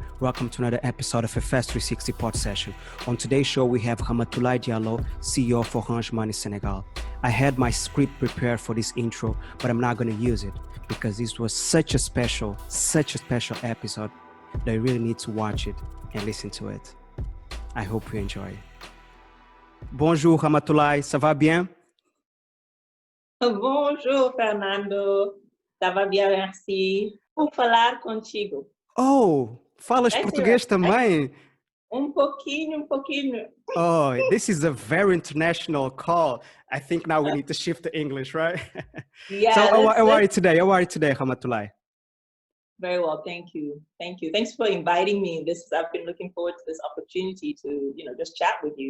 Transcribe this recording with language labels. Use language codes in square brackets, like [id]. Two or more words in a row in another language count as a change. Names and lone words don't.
[en] Welcome to another episode of FS-360 PODSESSION. On today's show, we have Ramatoulaye Diallo, CEO of Orange Money Senegal. I had my script prepared for this intro, but I'm not going to use it because this was such a special episode that you really need to watch it and listen to it. I hope you enjoy it. [fr] Bonjour Ramatoulaye, ça va bien? Bonjour Fernando, ça va bien, merci. [pt] Vou falar contigo. Oh, falas português também? Pouquinho. [en] Oh, this is a very international call. I think now we need to shift to English, right? Yeah. So how are you today? How are you today, Ramatoulaye? Very well, thank you. Thanks for inviting me. I've been looking forward to this opportunity to, just chat with you.